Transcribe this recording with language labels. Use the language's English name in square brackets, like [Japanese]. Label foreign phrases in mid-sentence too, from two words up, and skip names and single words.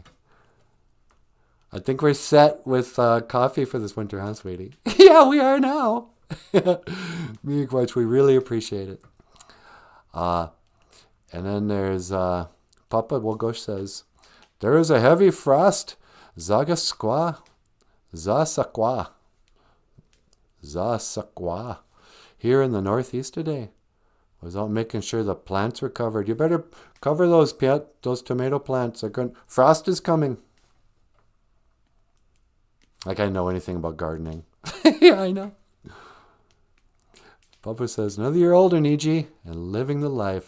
[English] I think we're set with coffee for this winter, huh, sweetie? Yeah, we are now. Me Gwetch, we really appreciate it. And then there's Papa Wogosh says, there is a heavy frost. Zagasqua. Zasaqua. Zasaqua. Here in the northeast today. Was out making sure the plants were covered. You better cover those tomato plants. Frost is coming. Like I know anything about gardening. Yeah, I know. Papa says, another year older, Niji, and living the life.